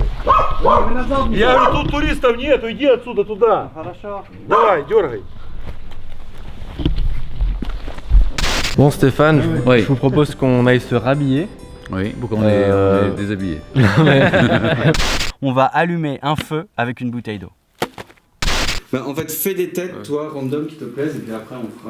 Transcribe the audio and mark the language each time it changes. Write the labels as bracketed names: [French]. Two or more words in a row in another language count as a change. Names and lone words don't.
[Russian] Я говорю, тут туристов нету, иди отсюда туда. Хорошо. Давай, дергай. [French] Bon Stéphane, Oui. je vous propose qu'on aille se rhabiller. Oui, pourquoi on est déshabillé. On va allumer un feu avec une bouteille d'eau. Bah, en fait, fais des têtes, toi, random, qui te plaisent, et puis après, on fera.